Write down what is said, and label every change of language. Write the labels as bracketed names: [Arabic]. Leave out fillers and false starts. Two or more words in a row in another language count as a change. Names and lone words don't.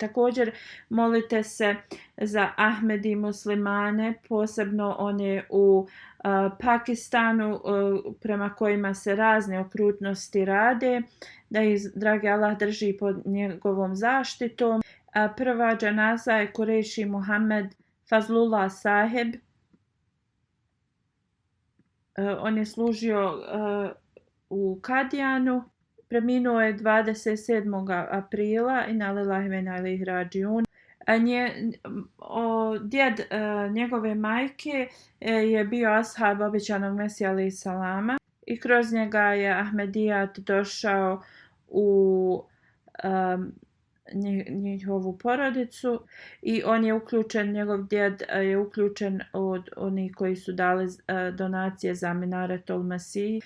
[Bosnian] Također molite se za Ahmedi muslimane, posebno one u Pakistanu prema kojima se razne okrutnosti rade, da ih dragi Allah drži pod njegovom zaštitom. Prva džanaza je Kureši Muhammed Fazlullah Saheb. On je služio u Kadijanu. Preminuo je 27. aprila i [Arabic] إنا لله وإنا إليه راجعون. [Bosnian] Djed njegove majke je bio ashab obećanog Mesija [Arabic] عليه السلام [Bosnian] i kroz njega je Ahmedijat došao u njihovu porodicu i on je uključen, njegov djed je uključen od onih koji su dali donacije za Minaretul Mesih.